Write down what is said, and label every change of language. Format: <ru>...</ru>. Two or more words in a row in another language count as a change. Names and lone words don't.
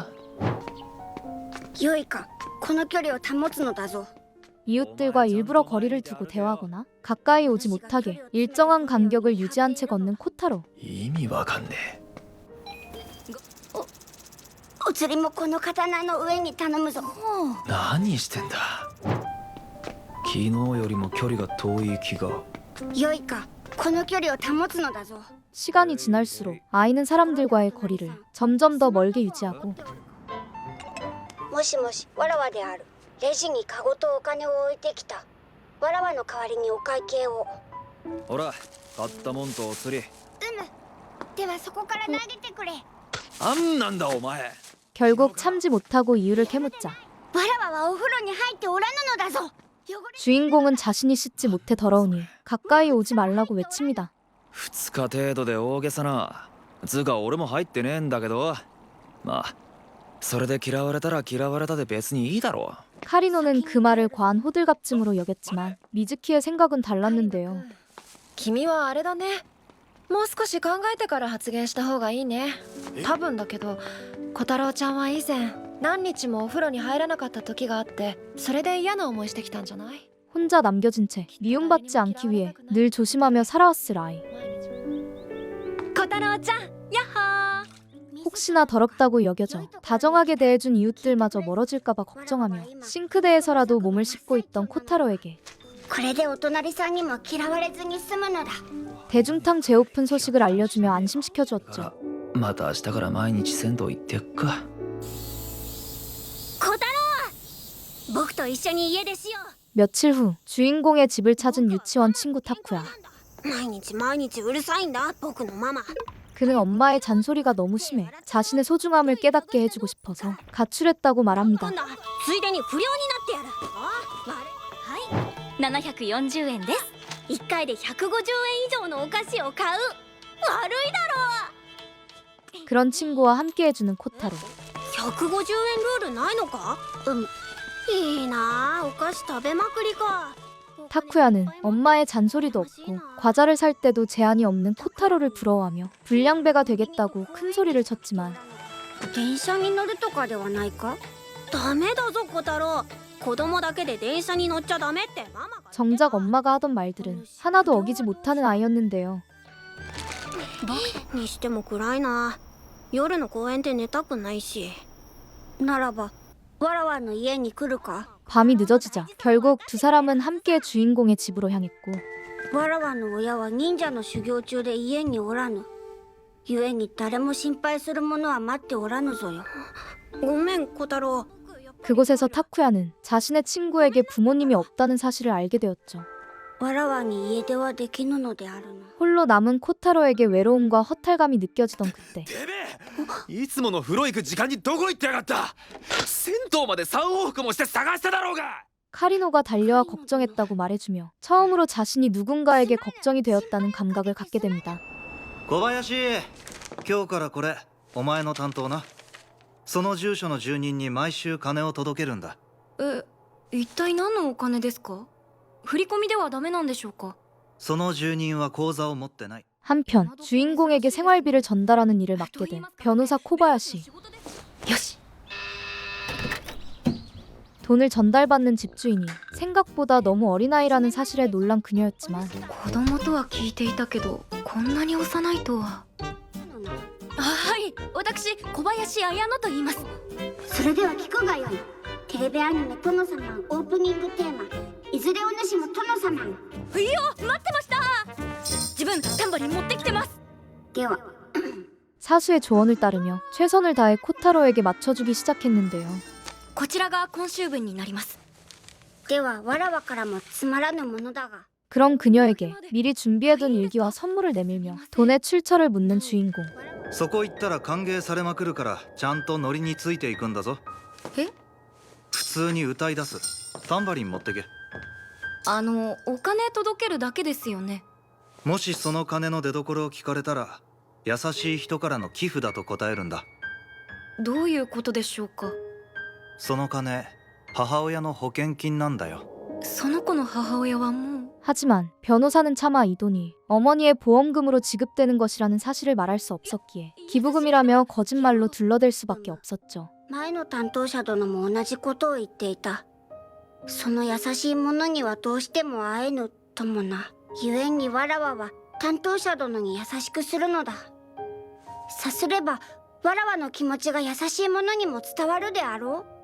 <ja>よいか、この距離を保つのだぞ。</ja> <ko>이웃들과 일부러 거리를 두고 대화하거나 가까이 오지 못하게 일정한 간격을 유지한 채 걷는 코타로.</ko> <ja>意味わかんねえ。お釣りもこの刀の上に頼むぞ。何してんだ？昨日よりも距離が遠い気が。よいか、この距離を保つのだぞ。</ja> <ko>시간이 지날수록 아이는 사람들과의 거리를 점점 더 멀게 유지하고</ko> <ja>もしもし、わらわである。レジにカゴとお金を置いてきた。わらわの代わりにお会計を。ほら買ったもんとお釣り。ではそこから投げてくれ。なんなんだお前。</ja> <ko>결국 참지 못하고 이유를 캐묻자</ko> <ja>わらわはお風呂に入っておらぬのだぞ。汚れ</ja> <ko>주인공은 자신이 씻지 못해 더러우니 가까이 오지 말라고 외칩니다.</ko> <ja>2 日程度で大げさな。つうか俺も入ってねえんだけど、まあそれで嫌われたら嫌われたで別にいいだろう。</ja> <ko>카리노는 그 말을 과한 호들갑짐으로 여겼지만 미즈키의 생각은 달랐는데요.</ko> <ja>君はあれだね。もう少し考えてから発言した方がいいね。多分だけど小太郎ちゃんは以前何日もお風呂に入らなかった時があって、それで嫌な思いしてきたんじゃない？</ja> <ko>혼자 남겨진 채 미움받지 않기 위해 늘 조심하며 살아왔을 아이.</ko> <ja>小太郎ちゃん、やっほー。</ja> <ko>혹시나 더럽다고 여겨져 다정하게 대해준 이웃들마저 멀어질까봐 걱정하며 싱크대에서라도 몸을 씻고 있던 코타로에게</ko> <ja>これでお隣さんにも嫌われずに済むのだ。</ja> <ko>대중탕 재오픈 소식을 알려주며 안심시켜주었죠.</ko> <ja>また明日から毎日銭湯行ってっか。小太郎、僕と一緒に家出しよ</ja> <ko>며칠 후 주인공의 집을 찾은 유치원 친구 타쿠야.</ko> <ja>う。毎日毎日うるさいんだ、僕のママ。</ja> <ko>그는 엄마의 잔소리가 너무 심해 자신의 소중함을 깨닫게 해주고 싶어서 가출했다고 말합니다.</ko> <ja>今度はついでに不良になってやる。はい、740円です。1回で150円以上のお菓子を買う。悪いだろ</ja> <ko>그런 친구와 함께 해주는 코타로.</ko> <ja>150 円ルールないのか？いいなあ、お菓子食べまくりか。</ja> <ko>타쿠야는 엄마의 잔소리도 없고 과자를 살 때도 제한이 없는 코타로를 부러워하며 불량배가 되겠다고 큰 소리를 쳤지만</ko> <ja>電車に乗るとかではないか？ダメだぞ小太郎。子供だけで電車に乗っちゃダメってママが。</ja> <ko>정작 엄마가 하던 말들은 하나도 어기지 못하는 아이였는데요.</ko> <ja>にしても暗いな。夜の公園で寝たくないし。ならばわらわの家に来るか？</ja> <ko>밤이 늦어지자 결국 두 사람은 함께 주인공의 집으로 향했고</ko> <ja>わらわの親は忍者の修行中で家におらぬ。故に誰も心配する者は待っておらぬぞよ。ごめん小太郎。</ja> <ko>그곳에서 타쿠야는 자신의 친구에게 부모님이 없다는 사실을 알게 되었죠.</ko> <ja>わらわに家出はできぬのであるな。</ja> <ko>홀로 남은 코타로에게 외로움과 허탈감이 느껴지던 그때</ko> <ja>てめえ、いつもの風呂行く時間にどこ行ってやがった。銭湯まで3往復もして探しただろうが。</ja> <ko>카리노가 달려와 걱정했다고 말해주며 처음으로 자신이 누군가에게 걱정이 되었다는 감각을 갖게 됩니다.</ko> <ja>小林、今日からこれお前の担当な。その住所の住人に毎週金を届けるんだ。一体何のお金ですか？振り込みではダメなんでしょうか？その住人は口座を持ってない。</ja> <ko>한편 주인공에게 생활비를 전달하는 일을 맡게 된 변호사 코바야시.</ko> <ja>よし。</ja> <ko>돈을 전달받는 집주인이 생각보다 너무 어린아이라는 사실에 놀란 그녀였지만</ko> <ja>子供とは聞いていたけど、こんなに幼いとは。はい、私小林彩乃と言います。それでは聞くがよい。テレビアニメ「殿様」オープニングテーマ「いずれお主も殿様」。いや、待ってました。自分タンバリン持ってきてます。では</ja> <ko>사수의 조언을 따르며 최선을 다해 코타로에게 맞춰주기 시작했는데요.</ko> <ja>こちらが今週分になります。ではわらわからもつまらぬものだが。</ja> <ko>그런 그녀에게 미리 준비해둔 일기와 선물을 내밀며 돈의 출처를 묻는 주인공.</ko> <ja>そこ行ったら歓迎されまくるからちゃんとノリについていくんだぞ。え？普通に歌い出す。タンバリン持ってけ。お金届けるだけですよね。もしその金の出所を聞かれたら優しい人からの寄付だと答えるんだ。どういうことでしょうか？その金母親の保険金なんだよ。その子の母親はもう。</ja> <ko>하지만 변호사는 차마 이 돈이 어머니의 보험금으로 지급되는 것이라는 사실을 말할 수 없었기에 기부금이라며 거짓말로 둘러댈 수밖에 없었죠.</ko> <ja>前の担当者殿も同じことを言っていた。その優しい者にはどうしても会えぬともな。故にわらわは担当者殿に優しくするのだ。さすればわらわの気持ちが優しい者にも伝わるであろう。</ja>